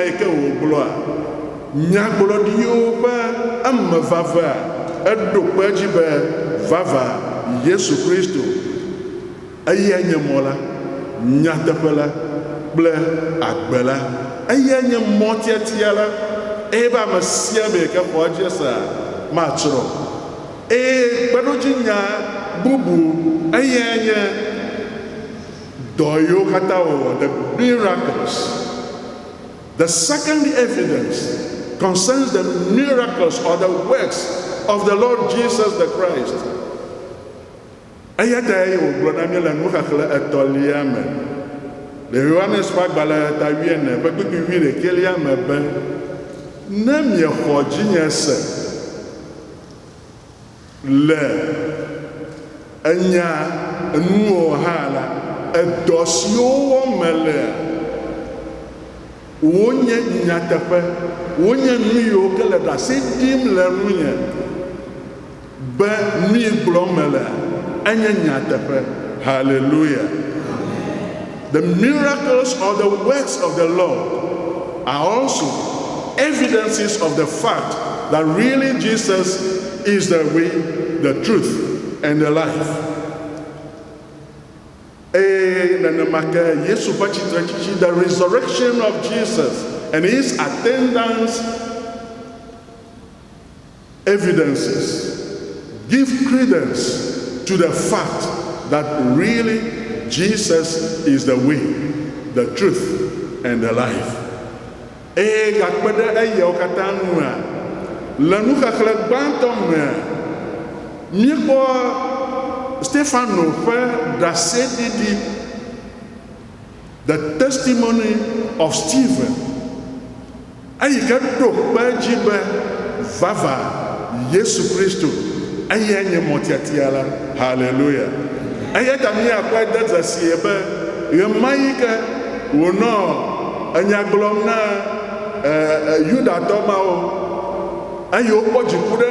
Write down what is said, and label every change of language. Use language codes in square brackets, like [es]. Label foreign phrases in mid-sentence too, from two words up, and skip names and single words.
[ee] yi ke wògblɔa nyagblɔɖiwo ƒe ame vavea eɖo kpe dzi be vava Yesu Kristo eya nye mɔ la nyateƒe la kple agbe la eya nye mɔ tiatia la eye be ame sia ame yi ke xɔ edzi sa matrɔ eye kpeɖodzi nya bubu eya nye dɔ yiwo katã wɔwɔ, [en] the miracles. The second evidence concerns the miracles or the works of the Lord Jesus the Christ. [ee] Eya ta ye wògblɔ na mí le nuxexlẽ 3 me le Yohanes ƒe agbalẽ 14 ƒe kpikpi 11 me be ne miexɔ dzinye se le enya nuwo hã la edɔ siwo wɔm melea wonye nyateƒe wonye nu yiwo ke le ɖase ɖim le nunye be nu yi gblɔm melea enye nyateƒe. Hallelujah. [en] The miracles or the works of the Lord are also evidences of the fact that really Jesus is the way, the truth, and the life. The resurrection of Jesus and his attendance evidences give credence to the fact that really Jesus is the way, the truth, and the life. [ee] Stefano ƒe ɖaseɖiɖi, [en] the testimony of Stephen, [ee] eyi ke ɖo kpe dzi be vava Yesu Kristo eya nye mɔtiatia la. Hallelujah. Eya ta míakpɔe de dzesi be ɣe ma yi ke wònɔ enya gblɔm na Yudatɔ mawo eye wokpɔ dziku ɖe